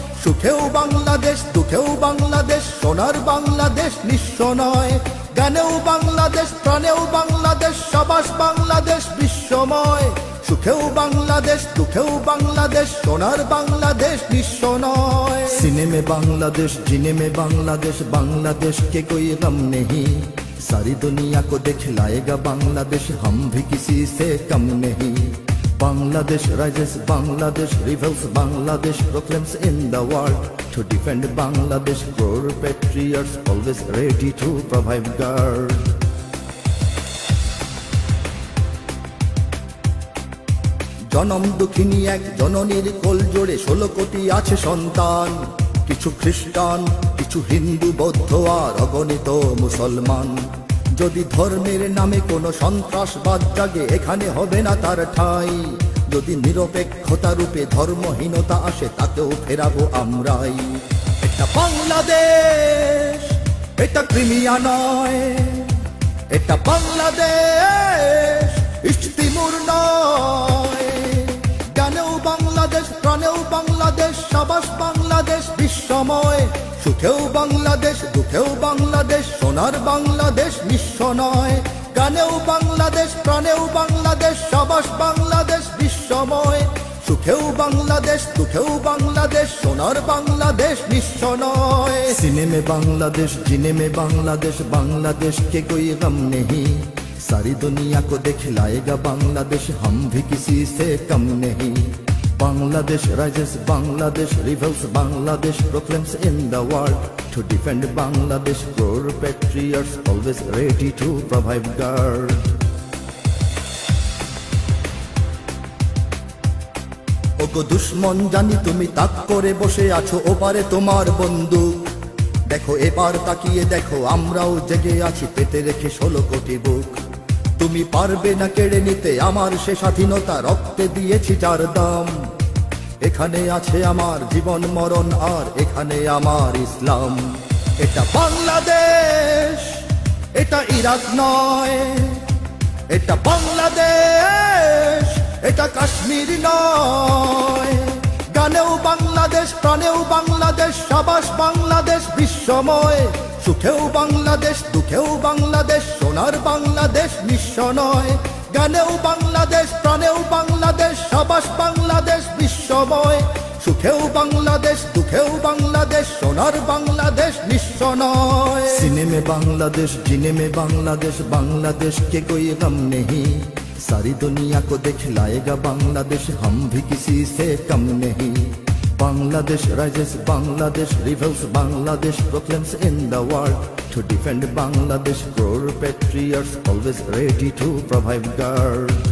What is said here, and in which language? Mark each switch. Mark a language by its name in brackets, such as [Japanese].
[Bangla] সুখেও বাংলাদেশ, দুঃখেও বাংলাদেশ, সোনার বাংলাদেশ নিঃস্ব নয়। গানেও বাংলাদেশ, প্রাণেও বাংলাদেশ, সাবাস বাংলাদেশ বিশ্বময়। সুখেও বাংলাদেশ, দুঃখেও বাংলাদেশ, সোনার বাংলাদেশ নিঃস্ব নয়। [Hindi] सीने में बांग्लादेश, जीने में बांग्लादेश, बांग्लादेश के कोई गम नहीं। सारी दुनिया को दिखलाएगा बांग्लादेश, हम भी किसी से कम नहीं। [English] Bangladesh rises, Bangladesh rebels, Bangladesh proclaims in the world to defend Bangladesh. Poor patriots always ready to provide guard. [Bangla] জনম দুঃখিনী এক জননীর কোল জোড়ে 16 কোটি আছে সন্তান। কিছু খ্রিস্টান, কিছু হিন্দু, বৌদ্ধ আর অগণিত মুসলমান। যদি ধর্মের নামে কোনো সন্ত্রাসবাদ জাগে, এখানে হবে না তার ঠাঁই। যদি নিরপেক্ষতা রূপে ধর্মহীনতা আসে, তাকেও ফেরাবো আমরাই। এটা বাংলাদেশ, এটা ক্রিমিয়া নয়। এটা বাংলাদেশ, ইস্ট তিমুর নয়। গানেও বাংলাদেশ, প্রাণেও বাংলাদেশ, সাবাস বাংলাদেশ বিশ্বময়। সুখেও বাংলাদেশ, দুঃখেও বাংলাদেশ, সোনার বাংলাদেশ নিঃস্ব নয়। গানেও বাংলাদেশ, প্রাণেও বাংলাদেশ, সাবাস বাংলাদেশ বিশ্বময়। সুখেও বাংলাদেশ, দুঃখেও বাংলাদেশ, সোনার বাংলাদেশ নিঃস্ব নয়। [Hindi] सीने में बांग्लादेश, जीने में बांग्लादेश, बांग्लादेश के कोई गम नहीं। सारी दुनिया को दिखलाएगा बांग्लादेश, हम भी किसी से कम नहीं। [English] Bangladesh rises, Bangladesh rebels, Bangladesh proclaims in the world to defend Bangladesh. Poor patriots always ready to provide guard. [Bangla] ওগো দুশ্মন, জানি তুমি তাক করে বসে আছো, ওপারে তোমার বন্দুক। দেখো এবার তাকিয়ে দেখো, আমরাও জেগে আছি, পেতে রেখে 16 কোটি বুক। তুমি পারবে না কেড়ে নিতে আমার সে স্বাধীনতা, রক্তে দিয়েছি যার দাম। এখানে আছে আমার জীবন মরণ, আর এখানে আমার ইসলাম। এটা বাংলাদেশ, এটা ইরাক নয়। এটা বাংলাদেশ, এটা কাশ্মীর নয়। গানেও বাংলাদেশ, প্রাণেও বাংলাদেশ, সাবাস বাংলাদেশ বিশ্বময়। সুখেও বাংলাদেশ, দুঃখেও বাংলাদেশ, সোনার বাংলাদেশ নিঃস্ব নয়। গানেও বাংলাদেশ, প্রাণেও বাংলাদেশ, সাবাস বাংলাদেশ বিশ্বময়। সুখেও বাংলাদেশ, দুঃখেও বাংলাদেশ, সোনার বাংলাদেশ নিঃস্ব নয়। [Hindi] सीने में बांग्लादेश, जीने में बांग्लादेश, बांग्लादेश के कोई गम नहीं। सारी दुनिया को दिखलाएगा बांग्लादेश, हम भी किसी से कम नहीं। [English] Bangladesh rises, Bangladesh rebels, Bangladesh proclaims in the world to defend Bangladesh. Poor patriots always ready to provide guard.